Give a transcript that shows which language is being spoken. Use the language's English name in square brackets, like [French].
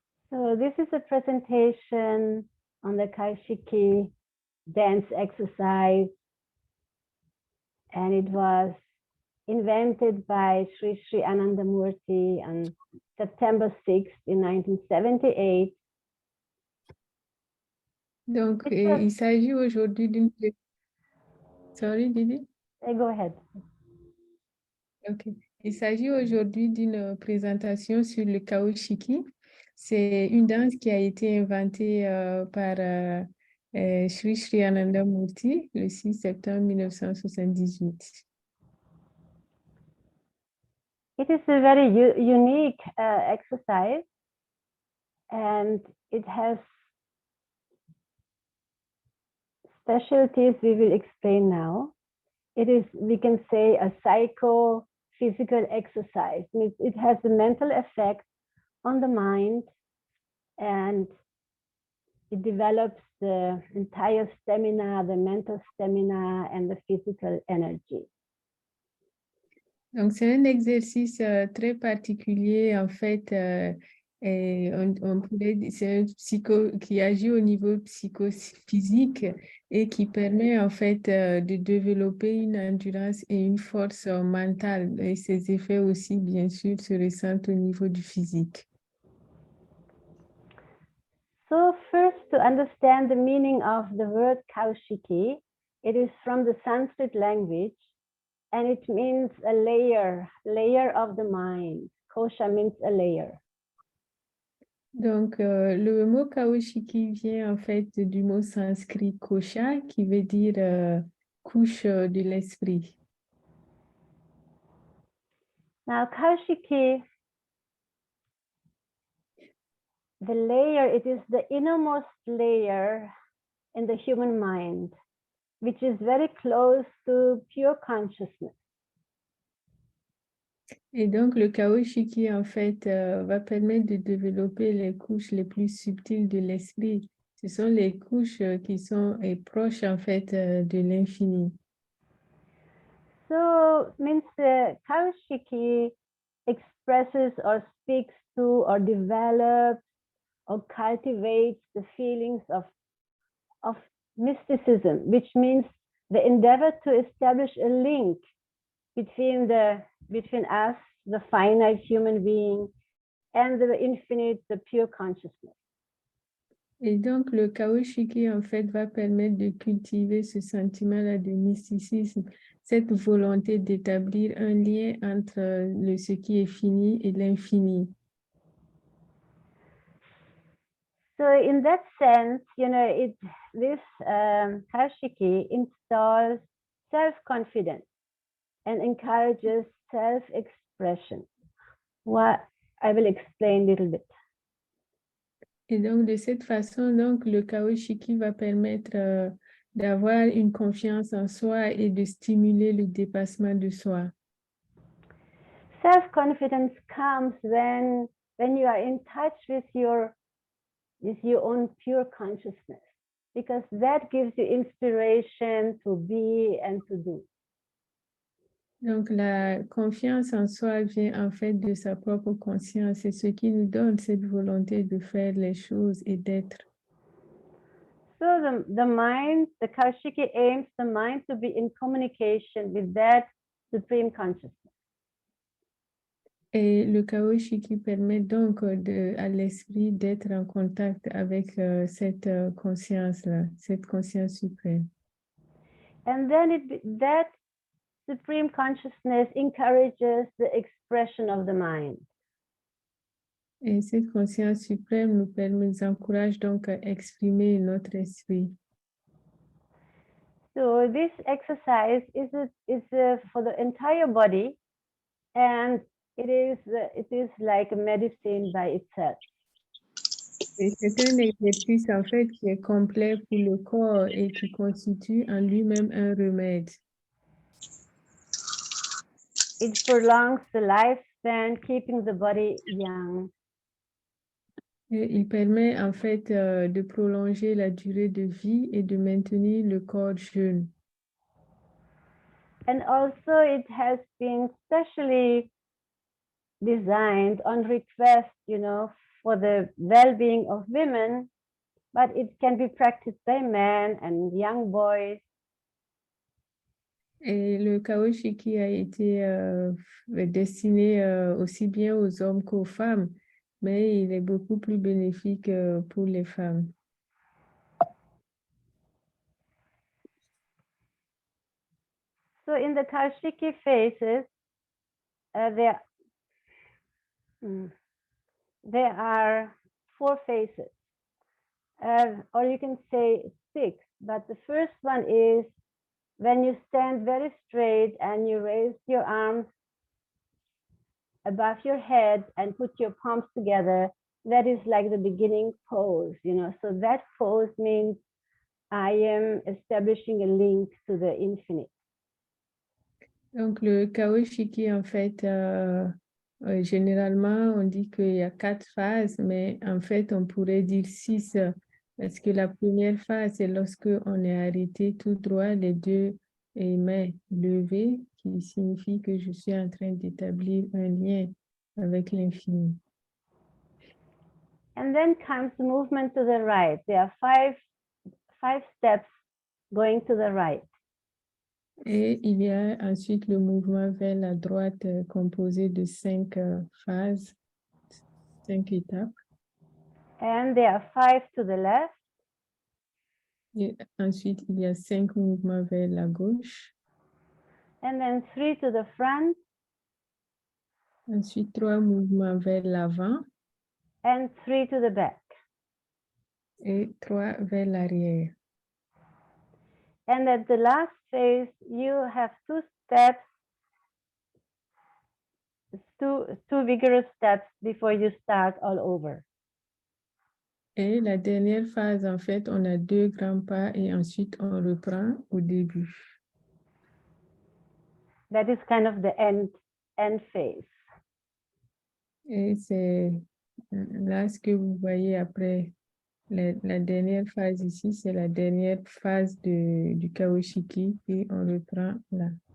[English] So this is a presentation on the Kaoshikii dance exercise, and it was invented by Sri Ananda Murti on September 6th in 1978. [French] Donc, [English] It's [French] il s'agit aujourd'hui d'une... [English] Sorry, Didi? go ahead. Ok. [French] Il s'agit aujourd'hui d'une présentation sur le Kaoshikii. C'est une danse qui a été inventée par Sri Ananda Murti le 6 septembre 1978. [English] It is a very unique exercise, and it has specialties we will explain now. It is, we can say, a psycho-physical exercise. It has a mental effect on the mind, and it develops the entire stamina, the mental stamina, and the physical energy. [French] Donc, c'est un exercice très particulier, en fait, et on pourrait dire, c'est un psycho qui agit au niveau psychophysique et qui permet, en fait, de développer une endurance et une force mentale. Et ses effets aussi, bien sûr, se ressentent au niveau du physique. [English] So first, to understand the meaning of the word Kaoshikii, it is from the Sanskrit language, and it means a layer of the mind. Kosha means a layer. [French] Donc, le mot Kaoshikii vient en fait du mot sanskrit kosha, qui veut dire couche de l'esprit. [English] Now, Kaoshikii, the layer, it is the innermost layer in the human mind, which is very close to pure consciousness. [French] Et donc, le Kaoshikii, en fait, va permettre de développer les couches les plus subtiles de l'esprit. Ce sont les couches qui sont proches, en fait, de l'infini. [English] So, means the Kaoshikii expresses or speaks to or develops or cultivates the feelings of mysticism, which means the endeavor to establish a link between us, the finite human being, and the infinite, the pure consciousness. [French] Et donc, le Kaoshikii, en fait, va permettre de cultiver ce sentiment-là de mysticisme, cette volonté d'établir un lien entre ce qui est fini et l'infini. [English] So in that sense, this Kaoshikii installs self-confidence and encourages self-expression. What I will explain a little bit. [French] Et donc, de cette façon, donc, le Kaoshikii va permettre d'avoir une confiance en soi et de stimuler le dépassement de soi. [English] Self-confidence comes when you are in touch with your own pure consciousness, because that gives you inspiration to be and to do. [French] Donc, la confiance en soi vient en fait de sa propre conscience. C'est ce qui nous donne cette volonté de faire les choses et d'être. [English] So the mind, the Kaoshikii aims the mind to be in communication with that supreme consciousness. [French] Et le Kaoshikii permet donc à l'esprit d'être en contact avec cette conscience-là, cette conscience suprême. [English] And then that supreme consciousness encourages the expression of the mind. [French] Et cette conscience suprême nous encourage donc à exprimer notre esprit. [English] So this exercise is for the entire body, and it is like a medicine by itself. [French] Et c'est un exercice en fait qui est complet pour le corps et qui constitue en lui-même un remède. [English] It prolongs the lifespan, keeping the body young. [French] Et il permet en fait de prolonger la durée de vie et de maintenir le corps jeune. [English] And also it has been specially designed on request, for the well-being of women, but it can be practiced by men and young boys. [French] Et le Kaoshikii a été destiné aussi bien aux hommes qu'aux femmes, mais il est beaucoup plus bénéfique pour les femmes. [English] So in the Kaoshikii phases, there are 4 phases, or you can say 6, but the first one is when you stand very straight and you raise your arms above your head and put your palms together. That is like the beginning pose, so that pose means I am establishing a link to the infinite. [French] Donc le Kaoshikii en fait, généralement on dit qu'il y a 4 phases, mais en fait on pourrait dire 6, parce que la première phase c'est lorsque on est arrêté tout droit, les 2 mains levées, qui signifie que je suis en train d'établir un lien avec l'infini. [English] And then comes the movement to the right. There are five steps going to the right. [French] Et il y a ensuite le mouvement vers la droite composé de 5 phases, 5 étapes. [English] And there are 5 to the left. [French] Et ensuite, il y a 5 mouvements vers la gauche. [English] And then 3 to the front. [French] Ensuite, 3 mouvements vers l'avant. [English] And 3 to the back. [French] Et 3 vers l'arrière. [English] And at the last phase, you have 2 steps, two vigorous steps before you start all over. [French] Et la dernière phase, en fait, on a 2 grands pas et ensuite on reprend au début. [English] That is kind of the end phase. [French] Et c'est là ce que vous voyez après. La dernière phase ici, c'est la dernière phase du Kaoshikii et on reprend là.